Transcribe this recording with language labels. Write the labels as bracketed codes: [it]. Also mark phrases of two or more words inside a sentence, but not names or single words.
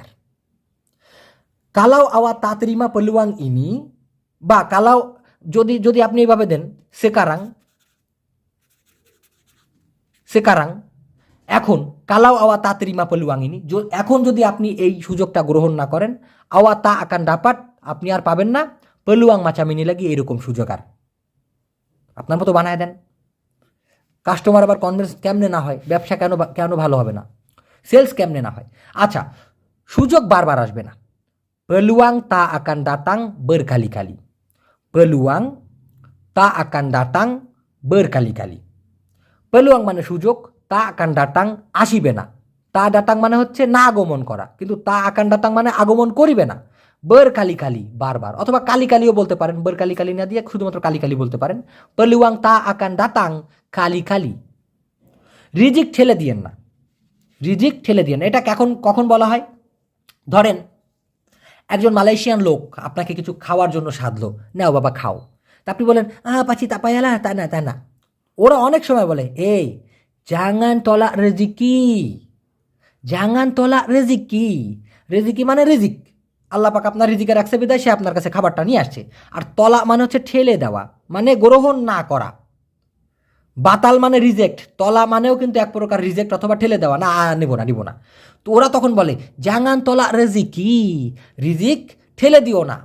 [ms] kalau awak tak terima peluang ini, [bn] বা কালাও যদি আপনি এইভাবে দেন, সেকারাং এখন, [ms] kalau awak tak terima peluang ini, [bn] এখন যদি আপনি এই সুযোগটা গ্রহণ না করেন, [ms] awak tak akan dapat [bn] আপনি আর পাবেন না, [ms] peluang macam ini [bn] লাগি এরকম সুযোগ আর। আপনার মতো বানায় দেন। কাস্টমার আবার কনভিন্স কেমনে না হয়, ব্যবসা কেন ভালো হবে না, সেলস কেমনে না হয়। আচ্ছা, সুযোগ বারবার আসবে না। [ms] peluang tak akan datang berkali-kali, peluang tak akan datang berkali-kali। [bn] peluang মানে সুযোগ, [ms] tak akan datang [bn] আসিবে না, [ms] tak datang [bn] মানে হচ্ছে না আগমন করা, কিন্তু [ms] tak akan datang [bn] মানে আগমন করিবে না। [ms] ber kali kali [bn] বারবার, অথবা [ms] kali kali [bn] বলতে পারেন, [ms] ber kali kali [bn] না দিয়ে শুধুমাত্র [ms] kali kali [bn] বলতে পারেন। [ms] peluang tak akan datang kali kali. [bn] রিজিক ঠেলে দিয়েন না, রিজিক ঠেলে দিয়েন। এটা কখন বলা হয়? ধরেন একজন মালয়েশিয়ান লোক আপনাকে কিছু খাওয়ার জন্য সাধলো, নাও বাবা খাও। তা আপনি বলেন পাচি তাপায়ালা, তা না তা না। ওরা অনেক সময় বলে এই [ms] jangan tolak rezeki, jangan tolak rezeki। [bn] রেজিকি মানে রিজিক, আল্লাহ পাক আপনার রিজিকে রাখছে বিদায় সে আপনার কাছে খাবারটা নিয়ে আসছে। আর তলা মানে হচ্ছে ঠেলে দেওয়া, মানে গ্রহণ না করা। বাতাল মানে রিজেক্ট, তলা মানেও কিন্তু এক প্রকার রিজেক্ট অথবা ঠেলে দেওয়া, না নেব না নিব না। তো ওরা তখন বলে [ms] jangan tolak rezeki, [bn] রিজিক ঠেলে দিও না।